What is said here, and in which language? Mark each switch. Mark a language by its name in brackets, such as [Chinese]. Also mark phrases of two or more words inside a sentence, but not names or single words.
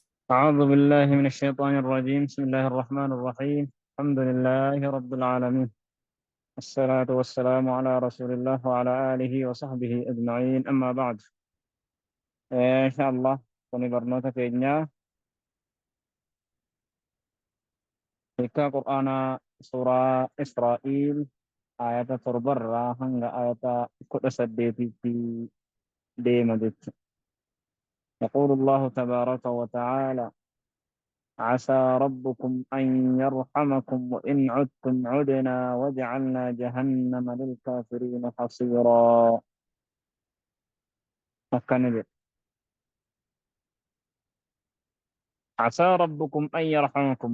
[Arabic] أعوذ بالله من الشيطان الرجيم. بسم الله الرحمن الرحيم. الحمد لله رب العالمين. الصلاة والسلام على رسول الله وعلى آله وصحبه أجمعين. أما بعد، إن شاء الله [Oromo] kuni barnoota keenya hiikaa qur'aanaa suuraa Israa'iil ayata torbarraa hanga ayata 18tti deema jechuudha. [Arabic] يقول الله تبارك وتعالى: عسى ربكم أن يرحمكم وإن عدتم عدنا وجعلنا جهنم للكافرين حصيرا. مكان عسى ربكم أن يرحمكم.